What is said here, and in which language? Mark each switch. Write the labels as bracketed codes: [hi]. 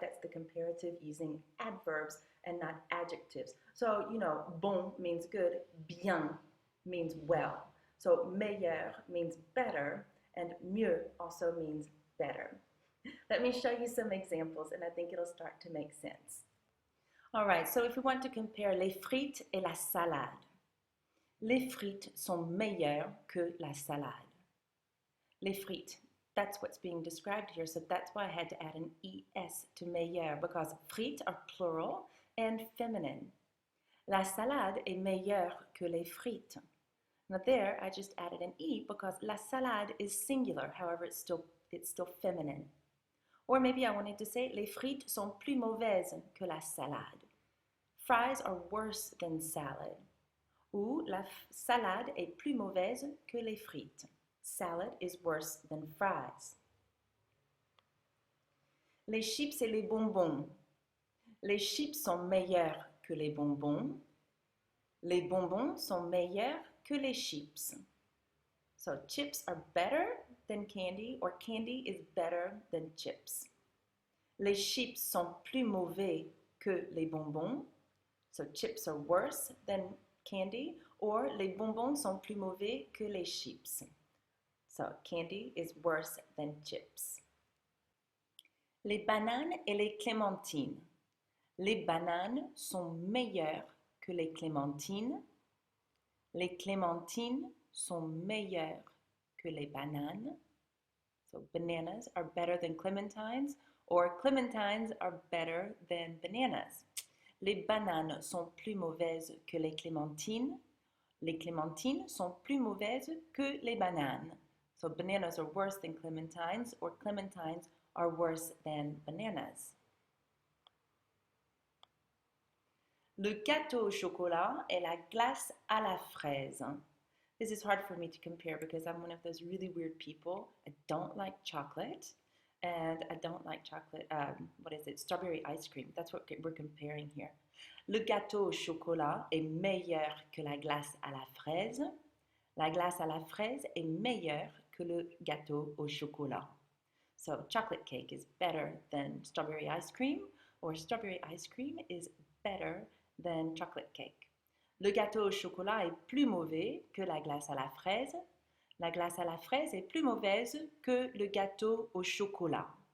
[en] That's the comparative using adverbs and not adjectives. So, you know, bon means good, bien means well. So meilleur means better, and mieux also means better. Let me show you some examples, and I think it'll start to make sense. All right, so if we want to compare [fr] les frites et la salade, les frites sont meilleures que la salade. [en] Les frites, that's what's being described here, so that's why I had to add an ES to meilleur, because frites are plural and feminine. [fr] La salade est meilleure que les frites. [en] Now there, I just added an E because la salade is singular, however, it's still feminine. Or maybe I wanted to say, [fr] les frites sont plus mauvaises que la salade. [en] Fries are worse than salad. [fr] Ou la salade est plus mauvaise que les frites. [en] Salad is worse than fries. [fr] Les chips et les bonbons. Les chips sont meilleurs que les bonbons. Les bonbons sont meilleurs que les chips. [en] So chips are better than candy, or candy is better than chips. [fr] Les chips sont plus mauvais que les bonbons. [en] So chips are worse than candy, or [fr] les bonbons sont plus mauvais que les chips. [en] So candy is worse than chips. [fr] Les bananes et les clémentines. Les bananes sont meilleures que les clémentines. Les clémentines sont meilleures que les bananes. [en] So bananas are better than clementines, or clementines are better than bananas. [fr] Les bananes sont plus mauvaises que les clémentines. Les clémentines sont plus mauvaises que les bananes. [en] So bananas are worse than clementines, or clementines are worse than bananas. [fr] Le gâteau au chocolat et la glace à la fraise. [en] This is hard for me to compare because I'm one of those really weird people. I don't like chocolate and I don't like chocolate, strawberry ice cream. That's what we're comparing here. [fr] Le gâteau au chocolat est meilleur que la glace à la fraise. La glace à la fraise est meilleure que le gâteau au chocolat. [en] So chocolate cake is better than strawberry ice cream, or strawberry ice cream is better than chocolate cake. [fr] Le gâteau au chocolat est plus mauvais que la glace à la fraise. La glace à la fraise est plus mauvaise que le gâteau au chocolat.